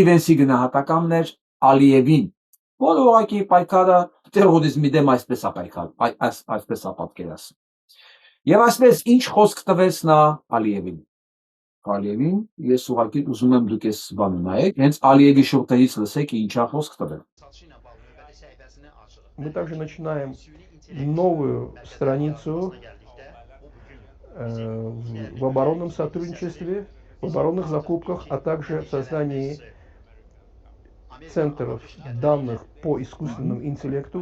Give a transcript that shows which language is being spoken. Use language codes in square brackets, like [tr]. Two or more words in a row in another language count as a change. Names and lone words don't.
[hy] Vance-ի գնահատականն էր Ալիևին, որը ուղղակի պայքարը տերորիզմի դեմ այսպես է պայքար, այսպես է պատկերացնում։ Եվ այսպես ինչ խոսք տվեց նա Ալիևին։ Ալիևին ես ուղղակի ուզում եմ դուք այս բանը նայեք, հենց Ալիևի շուրթերից լսեք ինչա խոսք տվել։ [ru] Мы также начинаем новую страницу в оборонном сотрудничестве, в оборонных закупках, а также в создании центров данных по искусственному интеллекту.